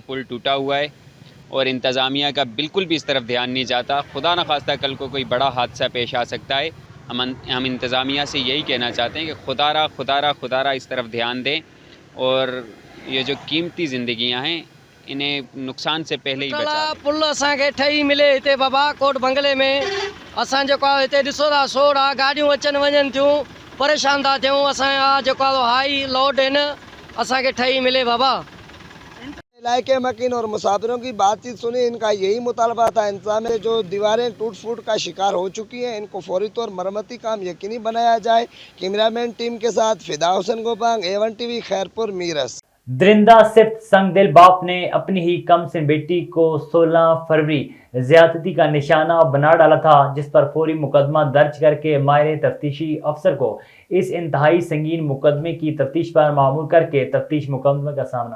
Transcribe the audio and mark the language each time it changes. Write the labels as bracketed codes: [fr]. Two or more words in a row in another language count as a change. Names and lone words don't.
[ur] یہ پل ٹوٹا ہوا ہے اور انتظامیہ کا بالکل بھی اس طرف دھیان نہیں جاتا. خدا نہ خواستہ کل کو کوئی بڑا حادثہ پیش آ سکتا ہے۔ ہم انتظامیہ سے یہی کہنا چاہتے ہیں کہ خدارا اس طرف دھیان دیں اور یہ جو قیمتی زندگیاں ہیں انہیں نقصان سے پہلے ہی بچا. [sd] पुल असांखे ठही मिले हिते बाबा कोट बंगले में। असां जेको आहे हिते ॾिसो था सोड़ आहे, गाॾियूं अचनि वञनि थियूं, परेशान था थियूं। असांजा जेको आहे [en] high load [sd] आहिनि, असांखे ठही मिले बाबा। [ur] علاقے مکین اور مسافروں کی بات چیت سنی، ان کا یہی مطالبہ تھا. انتظام میں جو دیواریں ٹوٹ پھوٹ کا شکار ہو چکی ہیں، ان کو فوری طور مرمتی کام یقینی بنایا جائے. کیمرہ مین ٹیم کے ساتھ فدا حسین گوپانگ، A1 TV خیرپور میرس. درندہ صفت سنگدل باپ نے اپنی ہی کم سن بیٹی کو 16 فروری زیادتی کا نشانہ بنا ڈالا تھا، جس پر فوری مقدمہ درج کر کے ماہر تفتیشی افسر کو اس انتہائی سنگین مقدمے کی تفتیش پر مامور کر کے تفتیش مقدمے کا سامنا.